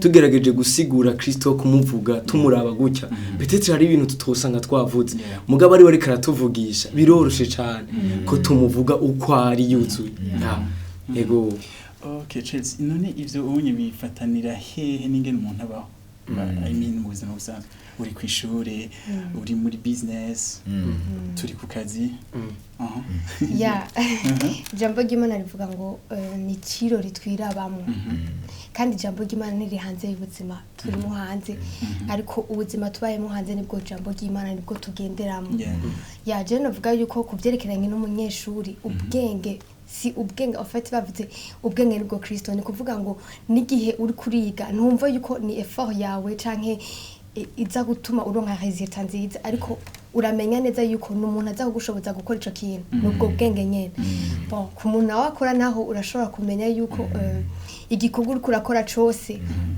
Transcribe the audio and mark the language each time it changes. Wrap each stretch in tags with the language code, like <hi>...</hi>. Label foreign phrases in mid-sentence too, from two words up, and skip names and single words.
<rn>Tugerageje gusigura Kristo, kumuvuga, tumuraba gutya. Mhm. Petero hari ibintu tutosanga twavuze. Yeah. Mugabo ari we ariko aratuvugisha, biroroshe cane Mhm. ko tumuvuga uko ari yuzuye. Mhm. Ya. Mhm. Yego. Ok, Chelsea, none ivyo ubonye bifatanira hehe n'ingene umuntu abaho?</rn> <en>Mhm. I mean,</en> <rn>mu buzima busanzwe. Uri ku ishure, Mhm. uri muri business, Mhm. turi ku kazi. Mhm. Aha. Ya. Mhm. Ijambo ry'Imana rivuga ngo, eh, ni ikirori twirabamo. Mhm. Kandi ijambo ry'Imana ntiri hanze y'ubuzima turimo hanze. Mhm. Ariko ubuzima tubayemo hanze nibwo ijambo ry'Imana nibwo tugenderamo. Yeah. Ya, je novuga yuko ku byerekeranye n'umunyeshuri, Mhm. ubwenge si ubwenge,</rn> <fr>en fait,</fr> <rn>bavuze ubwenge nibwo Kristo. Ni kuvuga ngo n'igihe uri kuriga, ntumva yuko ni effort yawe canke i-, iza gutuma uronka resultat nziza, ariko uramenya neza yuko ni umuntu aza kugushoboza gukora ico kintu. Ni ubwo Mm. bwenge nyene. Mm. Bon, ku muntu nawe akora naho urashobora kumenya yuko, Mm. eh, igikorwa uriko urakora cose, Mm.</rn>